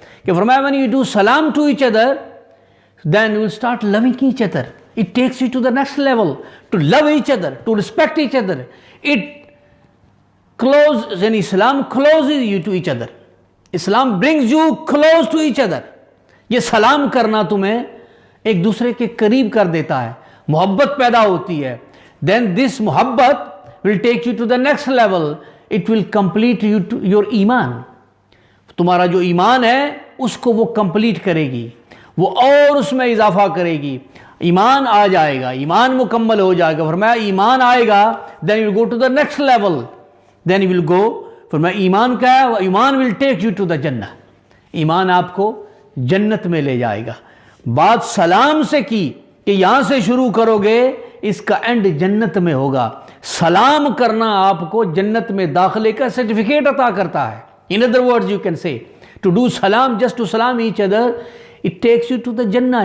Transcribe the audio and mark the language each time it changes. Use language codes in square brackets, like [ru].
[en] کہ فرمایا when you do salam to each other, then you will start loving each other. It takes you to the next level, to love each other, to respect each other. It closes, and Islam closes you to each other. Islam brings you close to each other. [ur] یہ سلام کرنا تمہیں ایک دوسرے کے قریب کر دیتا ہے, محبت پیدا ہوتی ہے. [en] Then this محبت will take you to the next level. It will complete you to your ایمان. [ur] تمہارا جو ایمان ہے اس کو وہ کمپلیٹ کرے گی, وہ اور اس میں اضافہ کرے گی. ایمان آ جائے گا, ایمان مکمل ہو جائے گا. فرمایا ایمان آئے گا, [en] then you will go to the next level. Then you will go, [ur] فرمایا ایمان کیا ہے؟ [en] ایمان will take you to the جنہ. [ur] ایمان آپ کو جنت میں لے جائے گا. بات سلام سے کی کہ یہاں سے شروع کرو گے, اس کا اینڈ جنت میں ہوگا. سلام کرنا آپ کو جنت میں داخلے کا سرٹیفکیٹ عطا کرتا ہے. [en] In other words, you can say, to do salam, just to salam each other, it takes you to the Jannah.